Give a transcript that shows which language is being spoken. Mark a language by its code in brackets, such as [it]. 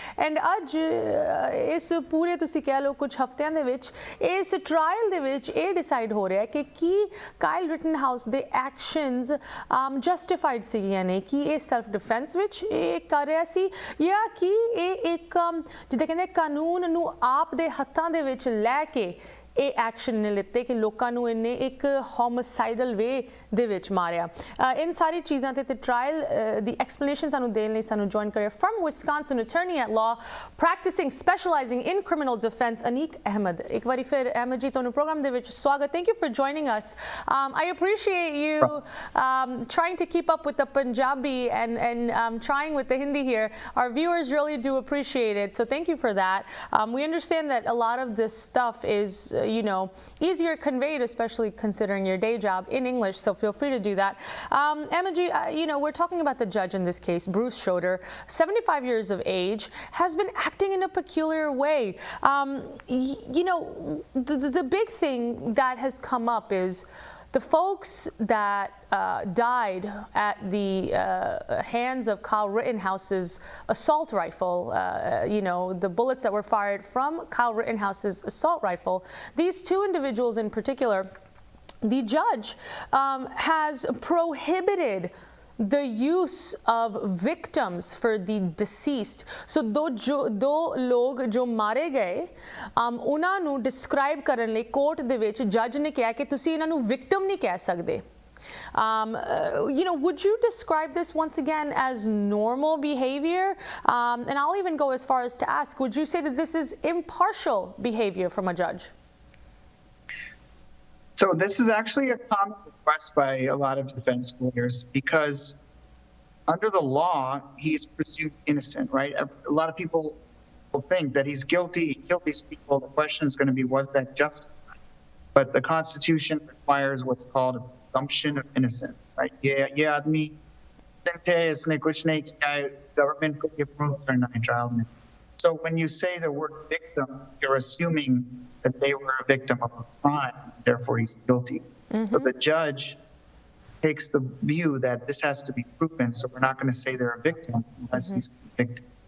[pa] And ਅੱਜ ਇਸ ਪੂਰੇ ਤੁਸੀਂ ਕਹਿ ਲਓ ਕੁਝ ਹਫ਼ਤਿਆਂ ਦੇ ਵਿੱਚ ਇਸ ਟ੍ਰਾਇਲ ਦੇ ਵਿੱਚ ਇਹ ਡਿਸਾਈਡ ਹੋ ਰਿਹਾ ਕਿ ਕੀ ਕਾਈਲ ਰਿਟਨਹਾਊਸ ਦੇ ਐਕਸ਼ਨਸ ਜਸਟੀਫਾਈਡ ਸੀਗੀਆਂ ਨੇ, ਕਿ ਇਹ ਸੈਲਫ ਡਿਫੈਂਸ ਵਿੱਚ ਇਹ ਕਰ ਰਿਹਾ ਸੀ ਜਾਂ ਕਿ ਇਹ ਇੱਕ ਜਿੱਦਾਂ ਕਹਿੰਦੇ ਕਾਨੂੰਨ ਨੂੰ ਆਪ ਦੇ ਹੱਥਾਂ ਦੇ ਵਿੱਚ ਲੈ ਕੇ ਇਹ ਐਕਸ਼ਨ ਨੇ ਲਿੱਤੇ ਕਿ ਲੋਕਾਂ ਨੂੰ ਇਹਨੇ ਇੱਕ ਹੋਮਿਸਾਈਡਲ ਵੇ ਦੇ ਵਿੱਚ ਮਾਰਿਆ। ਇਨ ਸਾਰੀ ਚੀਜ਼ਾਂ ਤੇ ਟ੍ਰਾਇਲ ਦੀ ਐਕਸਪਲੇਨੇਸ਼ਨ ਸਾਨੂੰ ਦੇਣ ਲਈ ਸਾਨੂੰ ਜੁਆਇਨ ਕਰਿਆ firm ਵਿਸਕਾਂਸਿਨ, [en] attorney at law practicing specializing in criminal defense, [pa] ਅਨੀਕ Ahmad. ਇੱਕ ਵਾਰੀ ਫਿਰ ਅਹਿਮਦ ਜੀ ਤੁਹਾਨੂੰ ਪ੍ਰੋਗਰਾਮ ਦੇ ਵਿੱਚ ਸਵਾਗਤ। [en] Thank you for joining us. I appreciate you trying to keep up with the Punjabi and trying with the Hindi here. Our viewers really do appreciate it, so thank you for that. We understand that a lot of this stuff is easier conveyed, especially considering your day job, in English, so feel free to do that. Emma G, we're talking about the judge in this case, Bruce Schroeder, 75 years of age, has been acting in a peculiar way. The big thing that has come up is the folks that died at the hands of Kyle Rittenhouse's assault rifle, the bullets that were fired from Kyle Rittenhouse's assault rifle, these 2 individuals in particular, the judge has prohibited the use of victims for the deceased. [pa] So ਦੋ ਲੋਗ ਜੋ ਮਾਰੇ ਗਏ ਉਹਨਾਂ ਨੂੰ describe ਕਰਨ ਲਈ court ਦੇ ਵਿੱਚ ਜੱਜ ਨੇ ਕਿਹਾ ਕਿ ਤੁਸੀਂ ਇਹਨਾਂ ਨੂੰ ਵਿਕਟਮ ਨਹੀਂ ਕਹਿ ਸਕਦੇ। [en] Would you describe this once again as normal behavior? And I'll even go as far as to ask, would you say that this is impartial behavior from a judge? So this is actually a common request by a lot of defense lawyers because under the law, he's presumed innocent, right? A lot of people will think that he's guilty. He killed these people. The question is going to be, was that justified? But the Constitution requires what's called a presumption of innocence, right? [hi] Yeah, आदमी है, इसने कुछ नहीं किया, government को ये prove करना है trial में. [en] So when you say the word victim, you're assuming that they were a victim of a crime, therefore he's guilty. So the judge takes the view that this has to be proven, so we're not going to say they're a victim unless he's convicted.